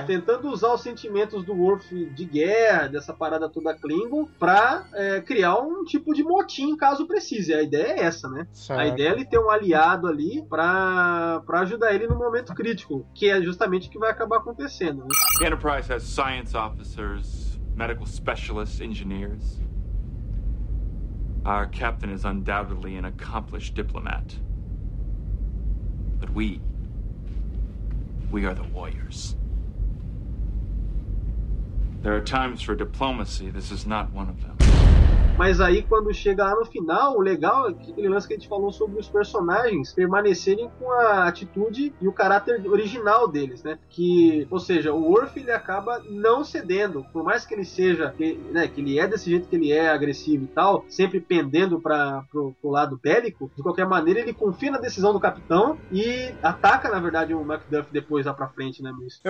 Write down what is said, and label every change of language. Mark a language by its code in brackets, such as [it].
[pt] Tentando usar os sentimentos do Worf de guerra, dessa parada toda Klingon, pra criar um tipo de motim, caso precise. A ideia é essa, né? Certo. A ideia é ele ter um aliado ali pra ajudar ele no momento crítico, que é justamente o que vai acabar acontecendo. [en] The Enterprise has science officers, medical specialists, engineers. Our captain is undoubtedly an accomplished diplomat. But we are the warriors. There are times for diplomacy, this is not one of them. [pt] Mas aí, quando chega lá no final, o legal é aquele lance que a gente falou sobre os personagens permanecerem com a atitude e o caráter original deles, né? Que, ou seja, o Worf, ele acaba não cedendo. Por mais que ele seja, né, que ele é desse jeito que ele é, agressivo e tal, sempre pendendo pro lado bélico, de qualquer maneira, ele confia na decisão do capitão e ataca, na verdade, o Macduff depois lá pra frente, né, Luiz?